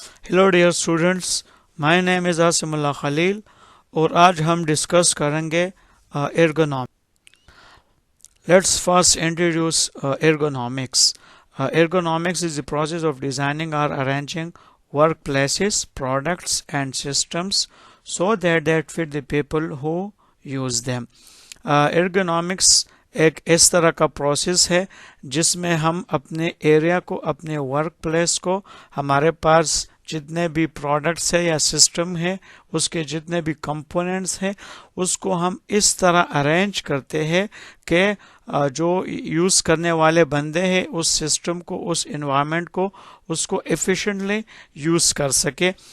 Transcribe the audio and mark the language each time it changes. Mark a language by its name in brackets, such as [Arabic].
[English] hello dear students, my name is [Hindi] आसिमुल्लाह Khalil और आज हम डिस्कस करेंगे ergonomics. [English] Let's first introduce ergonomics. Ergonomics is the process of designing or arranging workplaces, products and systems so that they fit the people who use them. [Hindi] Ergonomics एक इस तरह का process है जिसमें हम अपने एरिया को, अपने वर्क प्लेस को, हमारे पास जितने भी प्रोडक्ट्स है या सिस्टम है, उसके जितने भी कंपोनेंट्स हैं, उसको हम इस तरह अरेंज करते हैं कि जो यूज़ करने वाले बंदे हैं उस सिस्टम को, उस इन्वायरमेंट को, उसको एफिशिएंटली यूज़ कर सके.